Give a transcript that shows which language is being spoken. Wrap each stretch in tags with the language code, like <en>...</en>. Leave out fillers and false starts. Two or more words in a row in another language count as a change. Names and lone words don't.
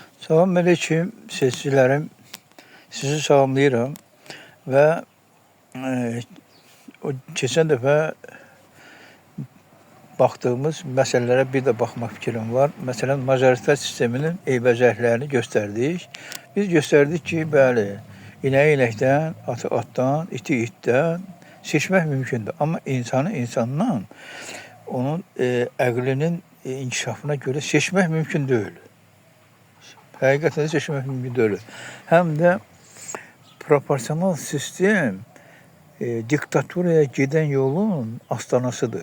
<tr>Selamünaleyküm seyircilerim.</tr> <az>Sizi salamlayıram</az> <tr>ve o geçen defa baktığımız meselelere bir de bakmak fikrim var. Mesela majoriter sisteminin eybəcərlərini gösterdik.</tr> <az>Biz gösterdik ki, bəli, ineği inəkdən, atı atdan, iti itdən seçmək mümkündür. Ama insanı insandan, onun əqlinin inkişafına göre seçmək mümkün değil. Həqiqətən seçmək mümkün deyil. Həm də proporsional sistem diktaturaya giden yolun astanasıdır.</az>